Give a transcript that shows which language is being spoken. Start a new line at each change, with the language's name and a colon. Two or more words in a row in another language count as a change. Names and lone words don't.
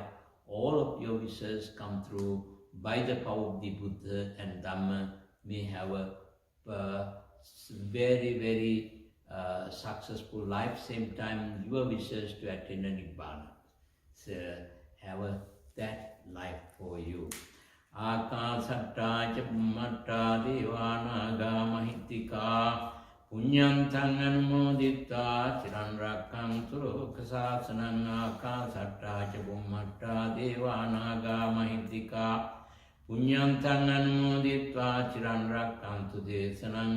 English: All of your wishes come through by the power of the Buddha and Dhamma. May have a very, very successful life. Same time, your wishes to attain a Nibbana. So have that life for you.
Pali: Akasatta ca bummatta devanaga mahitika punyantang anumoditta chiran rakkantu lokasasanang. Akasatta ca bummatta devanaga mahitika punyantang anumoditta chiran rakkantu desanang.